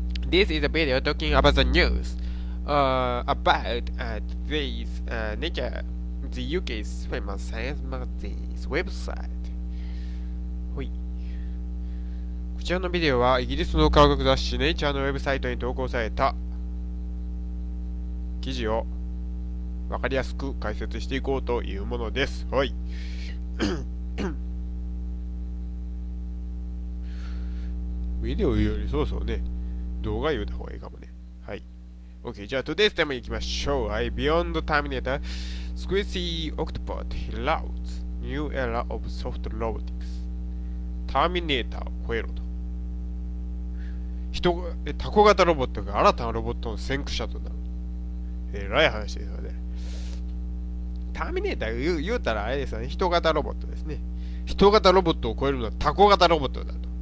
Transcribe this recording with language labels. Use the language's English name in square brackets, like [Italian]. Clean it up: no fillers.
[English] This is a video talking about the news about today's nature, the UK's famous science magazine's website. ほい。 [Japanese] こちらのビデオはイギリスの科学雑誌ネイチャーのウェブサイトに投稿された記事をわかりやすく解説していこうというものです。はい。ビデオよりそうそうね、動画言うた方がいいかもね。はい。 OK、じゃあ [English] today's time [Japanese] 行きましょう。はい。 [English] Beyond Terminator, Squishy Octopus heralds new era of soft robotics. [Japanese] ターミネーターを超えろと。タコ型ロボットが新たなロボットの先駆者となる。えらい話ですよね。ターミネーター言うたらあれですよね。人型ロボットですね。人型ロボットを超えるのはタコ型ロボットだと。